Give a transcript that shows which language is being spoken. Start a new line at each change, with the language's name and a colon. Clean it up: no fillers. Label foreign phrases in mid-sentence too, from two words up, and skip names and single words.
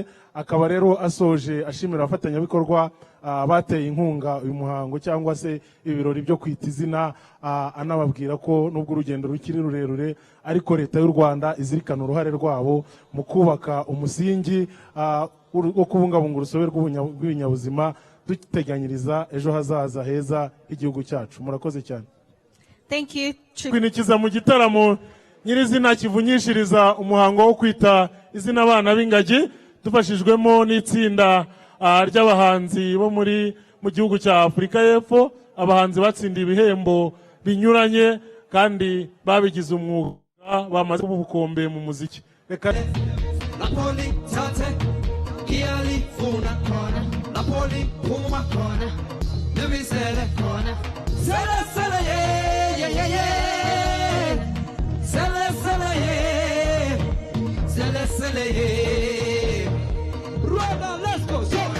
Kinyarwanda: Akaba rero asoje ashimira abafatanyabikorwa bateye inkunga uyu muhango cyangwa se ibirori byo Kwita Izina, anababwira ko nubwo urugendo rukiri rurerure, ariko leta y'u Rwanda izirikana uruhare rwabo mu kubaka umusingi wo kubungabunga urusobe rw'ibinyabuzima, duteganyiriza ejo hazaza heza igihugu cyacu. Murakoze cyane.
English: Thank you.
Kinyarwanda: Kwinikiza mu gitaramo nyirizina kivunyishiriza umuhango wo kwita izina abana b'ingagi, dufashijwemo n'itsinda ry'abahanzi bo mu gihugu cya Afurika y'Epfo, abahanzi batsindiye ibihembo binyuranye kandi babigize umwuga, bamaze ubukombe mu muziki. Reka Napoli tate kiali funa kona Napoli puma kona Nemi sele kona Sele sele ye Sele sele ye Sele sele ye Rwanda,
English: let's go so